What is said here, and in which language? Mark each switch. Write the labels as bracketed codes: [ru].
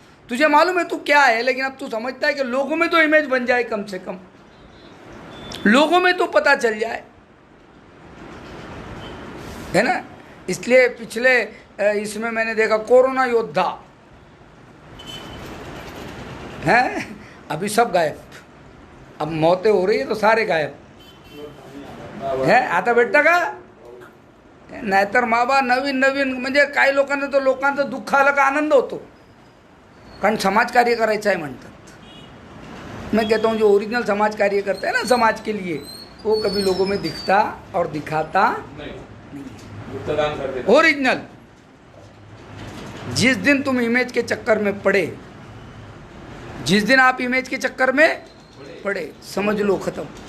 [hi] तुझे मालूम है तू क्या है, लेकिन अब तू समझता है कि लोगों में तो इमेज बन जाए, कम से कम लोगों में तो पता चल जाए, है ना। इसलिए पिछले इसमें मैंने देखा कोरोना योद्धा हैं, अभी सब गायब। अब मौतें हो रही है तो सारे गायब है। [mr] आता भेटता का? नाहीतर माबा नवीन नवीन म्हणजे काही लोकांना तर लोकांचं दुःख आलं का आनंद होतो, कारण समाज कार्य करायचं आहे म्हणतात। [hi] मैं कहता हूँ जो ओरिजिनल समाज कार्य करता है ना समाज के लिए, वो कभी लोगों में दिखता और दिखाता नहीं। ओरिजिनल जिस दिन तुम इमेज के चक्कर में पड़े जिस दिन आप इमेज के चक्कर में पड़े, समझ लो खत्म।